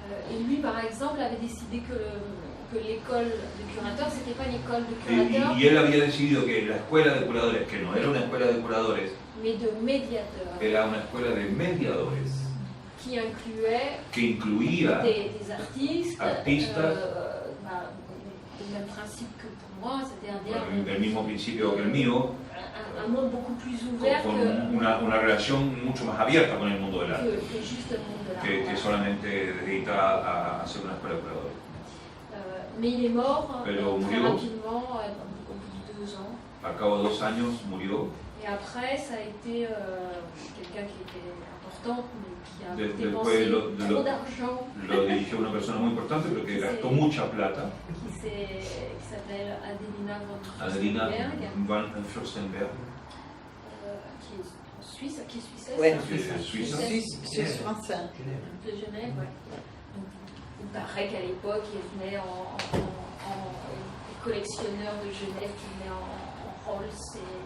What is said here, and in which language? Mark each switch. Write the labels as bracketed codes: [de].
[fr] Et lui, par exemple, avait décidé que l'école de curateurs, c'était pas une école de curateurs, [es] Y él había decidido que la escuela de curadores, que no era una escuela de curadores, [fr] mais de médiateurs, [es] era una escuela de mediadores, [fr] qui incluait [es] que incluía [fr] des artistes, [es] Artistas. [fr] Du même principe que pour moi, c'est-à-dire [es] del mismo principio que el mío, [fr] un monde beaucoup plus ouvert [es] con una relación mucho más abierta con el mundo del arte, [fr] que juste le monde de l'art. [es] que [fr] Voilà. [es] solamente dedicada a hacer una escuela de curadores. [fr] Mais il est mort [es] Pero [fr] très [es] murió. [fr] rapidement, au bout de 2 ans. [es] Al cabo de 2 años murió. [fr] Et après, ça a été quelqu'un qui était important, mais qui a [es] Después [fr] dépensé trop d'argent, [es] lo dirigió una persona muy importante, pero que gastó mucha plata, [fr] qui s'appelle Adelina von [es] Adelina [fr] Fürstenberg, [es] van Fürstenberg, [fr] qui est suisse, qui est suissesse, [es] Bueno, que es suiza. [fr] Suisse français. de Genève. Ouais. Donc, il paraît qu'à l'époque, il venait les collectionneurs de Genève qui venaient en Rolls.